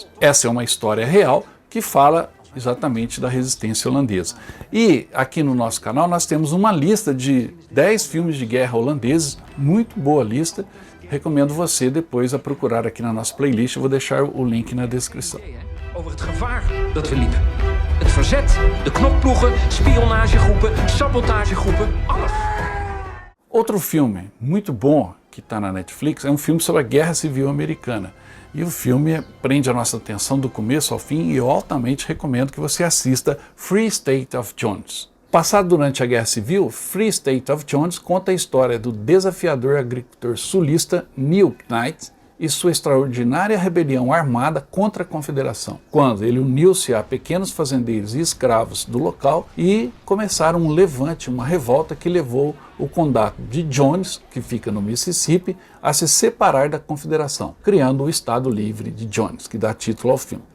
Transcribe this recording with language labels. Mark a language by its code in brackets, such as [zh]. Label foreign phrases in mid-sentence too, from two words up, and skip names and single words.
[pt] Essa é uma história real que fala exatamente da resistência holandesa. E aqui no nosso canal nós temos uma lista de 10 filmes de guerra holandeses, muito boa lista. Recomendo você depois a procurar aqui na nossa playlist, eu vou deixar o link na descrição. [nl] Over het gevaar dat we liepen. Het verzet, de knokploegen, spionagegroepen, sabotagegroepen, alles. [pt] Outro filme muito bom que está na Netflix é um filme sobre a Guerra Civil Americana. E o filme prende a nossa atenção do começo ao fim e eu altamente recomendo que você assista Free State of Jones. Passado durante a Guerra Civil, Free State of Jones conta a história do desafiador agricultor sulista Neil Knight e sua extraordinária rebelião armada contra a Confederação, quando ele uniu-se a pequenos fazendeiros e escravos do local e começaram um levante, uma revolta que levou o condado de Jones, que fica no Mississippi, a se separar da Confederação, criando o Estado Livre de Jones, que dá título ao filme.